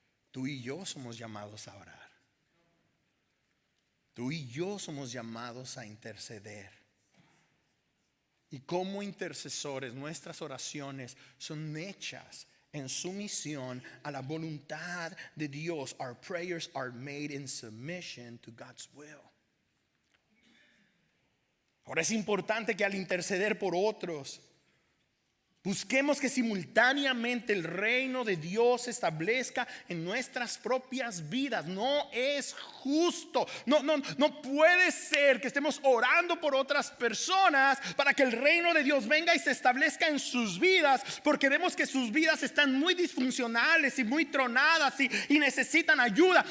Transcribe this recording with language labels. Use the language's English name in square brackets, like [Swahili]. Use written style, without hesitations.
[Spanish] Tú y yo somos llamados a orar. Tú y yo somos llamados a interceder. Y como intercesores, nuestras oraciones son hechas en sumisión a la voluntad de Dios. [English] Our prayers are made in submission to God's will. [Spanish] Ahora es importante que al interceder por otros, busquemos que simultáneamente el reino de Dios se establezca en nuestras propias vidas. No es justo. No puede ser que estemos orando por otras personas para que el reino de Dios venga y se establezca en sus vidas, porque vemos que sus vidas están muy disfuncionales y muy tronadas y necesitan ayuda.